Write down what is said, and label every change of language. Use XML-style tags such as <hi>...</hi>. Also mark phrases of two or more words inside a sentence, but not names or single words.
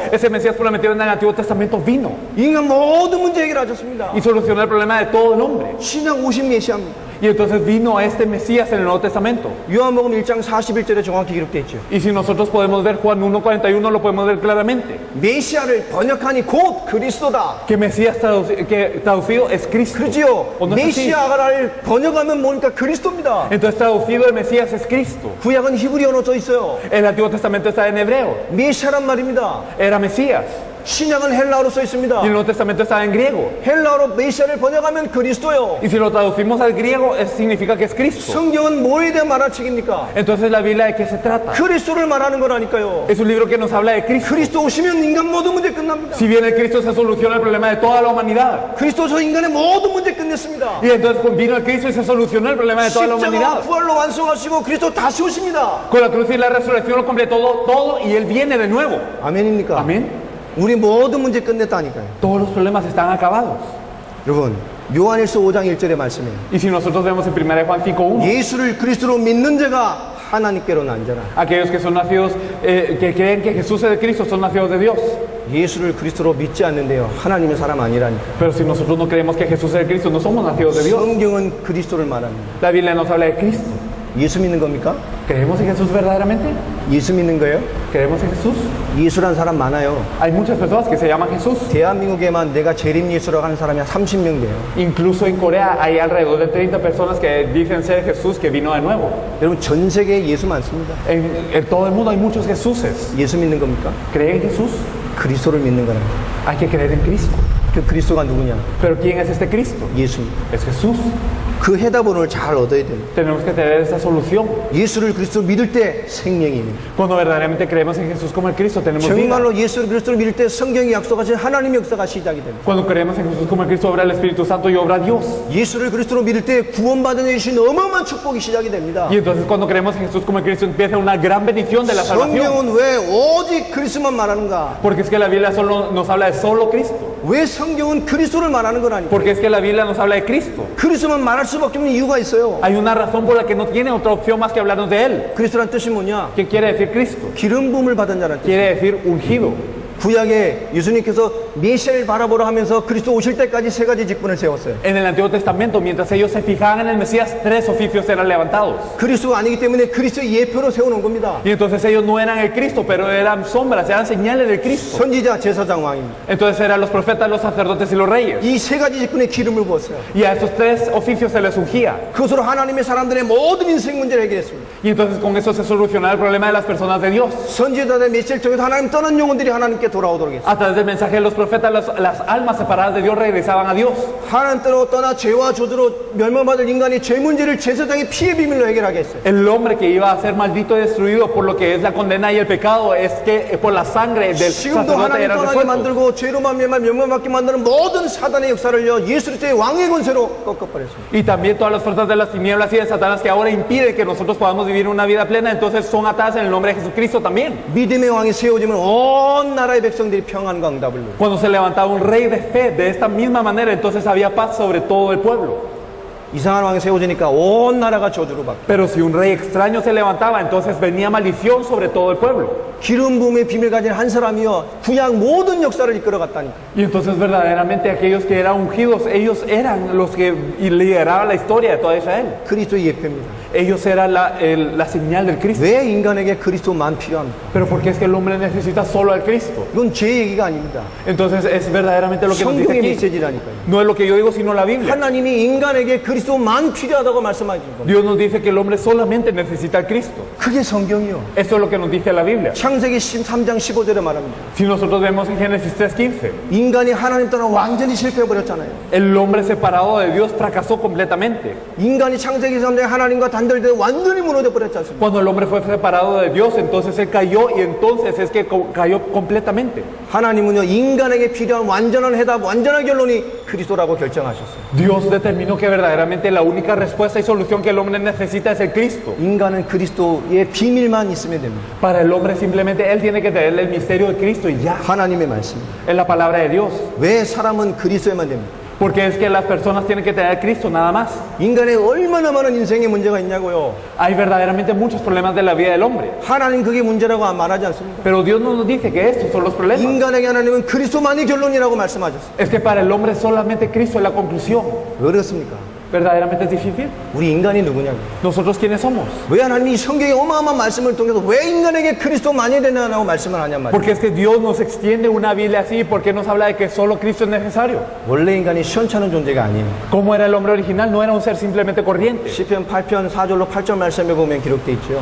<es>Ese Mesías prometido en el Antiguo Testamento vino</es> <ko>인간 모든 문제 해결하셨습니다.</ko> <es>y solucionó el problema de todo el hombre.</es> <ko>신약 오신 메시아입니다.</ko> <es>Y entonces vino este Mesías en el Nuevo Testamento.</es> <ko>요한복음 1장 41절에 정확히 기록되어 있죠.</ko> <es>Y si nosotros podemos ver Juan 1:41 lo podemos ver claramente.</es> <ko>메시아를 번역하니 곧 그리스도다.</ko> <es>Que Mesías que traducido es Cristo.</es> <ko>그죠?</ko> <es>¿O no es así?</es> <ko>메시아를 번역하면 뭡니까? 그리스도입니다.</ko> <es>Entonces traducido el Mesías es Cristo.</es> <ko>구약은 히브리어로 써 있어요.</ko> <es>El Antiguo Testamento está en hebreo.</es> <ko>메시아란 말입니다.</ko> <es>Era Mesías.</es> <ko>신약은 헬라어로 써 있습니다.</ko> <es>Y el Nuevo Testamento está en griego.</es> <ko>헬라어로 메시아를 번역하면 그리스도요.</ko> <es>Y si lo traducimos al griego, significa que es Cristo.</es> <ko>성경은 뭐에 대한 말한 책입니까?</ko> <es>Entonces la Biblia, ¿de qué se trata?</es> <ko>그리스도를 말하는 거라니까요.</ko> <es>Es un libro que nos habla de Cristo.</es> <ko>그리스도 오시면 인간 모든 문제 끝납니다.</ko> <es>Si viene Cristo, se soluciona el problema de toda la humanidad.</es> <ko>그리스도서 인간의 모든 문제 끝냈습니다.</ko> <es>Y entonces vino el Cristo y se solucionó el problema de toda la</es> <ko>십자가</ko> <es>humanidad.</es> <ko>부활로 완성하시고 그리스도 다시 오십니다.</ko> <es>Con la cruz y la resurrección lo completó todo y Él viene de nuevo.</es> <ko>아멘입니까?</ko> <es>Amén.</es> <ko>우리 모든 문제 끝냈다니까요.</ko> <es>Todos los problemas están acabados.</es> <ko>여러분 요한일서 5장 1절의 말씀이에요.</ko> <es>Y si nosotros vemos en 1 Juan 5:1,</es> <ko>예수를 그리스도로 믿는 자가 하나님께로 난 자라.</ko> <es>aquellos que son nacidos, que creen que Jesús es de Cristo, son nacidos de Dios.</es> <ko>예수를 그리스도로 믿지 않는데요. 하나님의 사람 아니라니까.</ko> <es>Pero si nosotros no creemos que Jesús es de Cristo, no somos nacidos de Dios.</es> <ko>성경은 그리스도를 말합니다.</ko> <es>La Biblia nos habla de Cristo.</es> <ko>예수 믿는 겁니까?</ko> <es>¿Creemos en Jesús verdaderamente?</es> <ko>예수 믿는 거예요?</ko> <es>¿Creemos en Jesús?</es> <ko>예수란 사람 많아요.</ko> <es>Hay muchas personas que se llaman Jesús.</es> <ko>대한민국에만 내가 재림 예수라고 하는 사람이 한 30명 돼요.</ko> <es>Incluso en Corea hay alrededor de 30 personas que dicen ser Jesús que vino de nuevo.</es> <ko>여러분 전 세계에 예수 많습니다.</ko> <es>En todo el mundo hay muchos Jesuses.</es> <ko>예수 믿는 겁니까?</ko> <es>¿Creen en Jesús?</es> <ko>그리스도를 믿는 거랍니다.</ko> <es>Hay que creer en Cristo.</es> <ko>그 그리스도가 누구냐?</ko> <es>¿Pero quién es este Cristo?</es> <ko>예수.</ko> <es>Es Jesús.</es> <ko>그 해답을 오늘 잘 얻어야 돼요.</ko> <es>Tenemos que tener esa solución.</es> <ko>예수를 그리스도 믿을 때 생명입니다.</ko> <es>Cuando verdaderamente creemos en Jesús como el Cristo, tenemos vida.</es> <ko>정말로 예수를 그리스도를 믿을 때 성경이 약속하신 하나님의 역사가 시작이 됩니다.</ko> <es>Cuando creemos en Jesús como el Cristo, obra el Espíritu Santo y obra Dios.</es> <ko>예수를 그리스도로 믿을 때 구원받은 데 주신 어마어마한 축복이 시작이 됩니다.</ko> <es>Y entonces cuando creemos en Jesús como el Cristo, empieza una gran bendición de la salvación.</es> <ko>성경은 왜 오직 그리스도만 말하는가?</ko> <es>Porque es que la Biblia solo nos habla de solo Cristo.</es> <ko>왜 성경은 그리스도를 말하는 건 아니고</ko> <es>Porque es que la Biblia nos habla de Cristo.</es> <ko>그리스도만 말할 수밖에 없는 이유가 있어요.</ko> <es>Hay una razón por la que no tiene otra opción más que hablarnos de Él.</es> <ko>그리스도란 뜻이 뭐냐?</ko> <es>¿Qué quiere decir Cristo?</es> <ko>기름 부음을 받은 자란 뜻.</ko> <es>Quiere decir ungido.</es> <ko>구약에 예수님께서 메시아를 바라보라 하면서 그리스도 오실 때까지 세 가지 직분을 세웠어요.</ko> <es>En el Antiguo Testamento, mientras ellos se fijaban en el Mesías, 3 oficios eran levantados.</es> <ko>그리스도가 아니기 때문에 그리스도의 예표로 세워놓은 겁니다.</ko> <es>Y entonces ellos no eran el Cristo, pero eran sombras, eran señales del Cristo.</es> <ko>선지자, 제사장, 왕입니다.</ko> <es>Entonces eran los profetas, los sacerdotes y los reyes.</es> <ko>이 세 가지 직분에 기름을 부었어요.</ko> <es>Y a esos 3 oficios se les ungía.</es> <ko>그것으로 하나님의 사람들의 모든 인생 문제를 해결했습니다.</ko> <es>Y entonces con eso se solucionaba el problema de las personas de Dios.</es> <ko>선지자들의 메시지를 통해서 하나님 떠난 영혼들이 하나님께 돌아오도록 했어요.</ko> <es>A través del mensaje de los profetas, las almas separadas de Dios regresaban a Dios.</es> <ko>하나님 떠나 죄와 저주로 멸망받을 인간이 죄 문제를 제사장의 피의 비밀로 해결하게 했어요.</ko> <es>El hombre que iba a ser maldito y destruido por lo que es la condena y el pecado es que por la sangre del</es> <ko>지금도</ko> <es>sacerdote</es> <ko>하나님</ko> <es>era</es> <ko>떠나게</ko> <es>resuelto.</es> <ko>만들고 죄로 멸망받게 만드는 모든 사단의 역사를요 예수 그리스도의 왕의 권세로 꺾어버렸습니다.</ko> <es>Y también todas las fuerzas de las tinieblas y de Satanás que ahora impiden que nosotros podamos vivir una vida plena, entonces son atadas en el nombre de Jesucristo también.</es> <ko>믿음의 왕이 세워지면 온 나라의 백성들이 평안과 응답을 누려요.</ko> <es>Cuando se levantaba un rey de fe de esta misma manera, entonces había paz sobre todo el pueblo.</es> <ko>이상한 왕이 세워지니까 온 나라가 저주로 바뀌어요.</ko> <es>Pero si un rey extraño se levantaba, entonces venía maldición sobre todo el pueblo.</es> <ko>기름 부음의 비밀 가진 한 사람이요 구약 모든 역사를 이끌어갔다니까.</ko> <es>Y entonces verdaderamente aquellos que eran ungidos, ellos eran los que lideraban la historia de toda Israel.</es> <ko>그리스도의 예표입니다.</ko> <es>Ellos eran la señal del Cristo.</es> <ko>왜 인간에게 그리스도만 필요합니까?</ko> <es>Pero ¿por qué es que el hombre necesita solo al Cristo?</es> <ko>이건 제 얘기가 아닙니다.</ko> <es>Entonces es verdaderamente lo que nos dice</es> <ko>성경의</ko> <es>aquí.</es> <ko>메시지라니까요.</ko> <es>No es lo que yo digo, sino la Biblia.</es> <ko>하나님이 인간에게 그리스도만 필요하다고 말씀하신 겁니다.</ko> <es>Dios nos dice que el hombre solamente necesita al Cristo.</es> <ko>그게 성경이요.</ko> <es>Esto es lo que nos dice la Biblia.</es> <ko>창세기 13장 15절에 말합니다.</ko> <es>Si nosotros vemos en Génesis 3:15,</es> <ko>인간이 하나님 떠나 완전히 실패해버렸잖아요.</ko> <es>el hombre separado de Dios fracasó completamente.</es> <ko>인간이 창세기 3장에 하나님과 단절돼 완전히 무너져 버렸지 않습니까?</ko> <es>Cuando el hombre fue separado de Dios, entonces él cayó y entonces es que cayó completamente.</es> <ko>하나님은요 인간에게 필요한 완전한 해답, 완전한 결론이 그리스도라고 결정하셨어요.</ko> <es>Dios determinó que verdaderamente la única respuesta y solución que el hombre necesita es el Cristo.</es> <ko>인간은 그리스도의 비밀만 있으면 됩니다.</ko> <es>Para el hombre simplemente él tiene que tener el misterio de Cristo y ya.</es> <ko>하나님의 말씀.</ko> <es>Es la palabra de Dios.</es> <ko>왜 사람은 그리스도에만 됩니까?</ko> <es>Porque es que las personas tienen que tener a Cristo nada más.</es> <ko>인간에 얼마나 많은 인생의 문제가 있냐고요.</ko> <es>Hay verdaderamente muchos problemas de la vida del hombre.</es> <ko>하나님 그게 문제라고 말하지 않습니까?</ko> <es>Pero Dios no nos dice que estos son los problemas.</es> <ko>인간에게 하나님은 그리스도만이 결론이라고 말씀하셨어요.</ko> <es>Es que para el hombre solamente Cristo es la conclusión.</es> <ko>왜 그렇습니까?</ko> <es>¿Verdaderamente es difícil?</es> <ko>우리 인간이 누구냐고.</ko> <es>¿Nosotros quiénes somos?</es> <ko>왜 하나님이 성경의 어마어마한 말씀을 통해서 왜 인간에게 그리스도만이 되냐고 말씀을 하냔 말이에요.</ko> <es>Porque es que Dios nos extiende una Biblia así. ¿Por qué nos habla de que solo Cristo es necesario?</es> <ko>원래 인간이 시원찮은 존재가 아니에요.</ko> <es>¿Cómo era el hombre original? No era un ser simplemente corriente.</es> <ko>시편 8편 4절로 8절 말씀에 보면 기록되어 있죠.</ko>